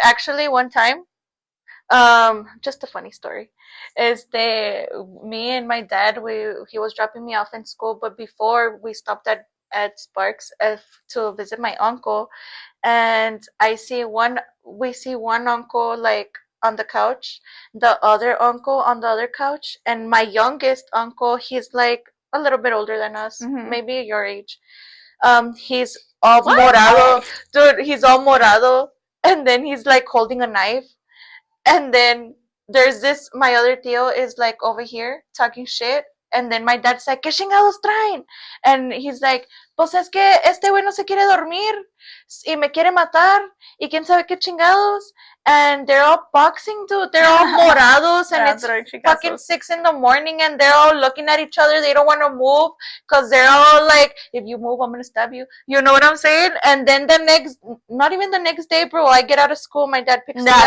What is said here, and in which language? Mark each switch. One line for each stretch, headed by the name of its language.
English: Actually, one time, just a funny story, is the me and my dad, we he was dropping me off in school, but before we stopped at Sparks to visit my uncle, and we see one uncle like on the couch, the other uncle on the other couch, and my youngest uncle, he's like a little bit older than us, mm-hmm. maybe your age. He's all What? morado, dude. He's all morado, and then he's like holding a knife, and then there's this, my other tío is like over here talking shit, And then my dad's like,
Spanish: ¿qué chingados traen?
English: And he's like,
Spanish: pues es que este güey no se quiere dormir y me quiere matar y quién sabe qué chingados.
English: And they're all boxing, dude. They're all morados, and it's fucking 6 in the morning, and they're all looking at each other. They don't want to move because they're all like, if you move, I'm gonna stab you. You know what I'm saying? And then not even the next day, bro, I get out of school, my dad picks me up. In the